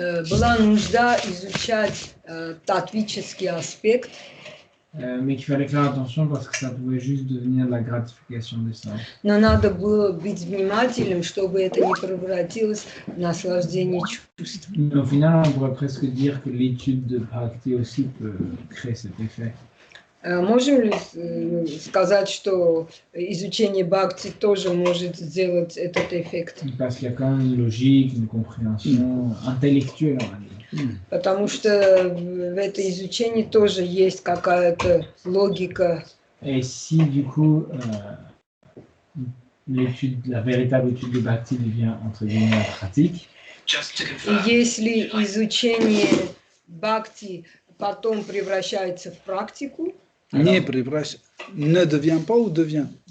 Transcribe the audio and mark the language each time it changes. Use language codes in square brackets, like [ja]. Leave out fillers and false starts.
[ru] Была нужда изучать татвический аспект. [fr] Mais qu'il fallait faire attention parce que ça pouvait juste devenir de la gratification des sens. [ru] Но надо было быть внимательным, чтобы это не превратилось в наслаждение чувств. [fr] Mais au final, on pourrait presque dire que l'étude de Bhakti aussi peut créer cet effet. [ru] Можем ли сказать, что изучение Бхакти тоже может сделать этот эффект? [fr] Parce qu'il y a quand même une logique, une compréhension intellectuelle, on va dire. [ru] Потому что в этом изучении тоже есть какая-то логика. [fr] Et si du coup la véritable étude de Bhakti devient entre guillemets pratique, [ru] И если изучение Бхакти потом превращается в практику, [fr] ne devient pas ou devient?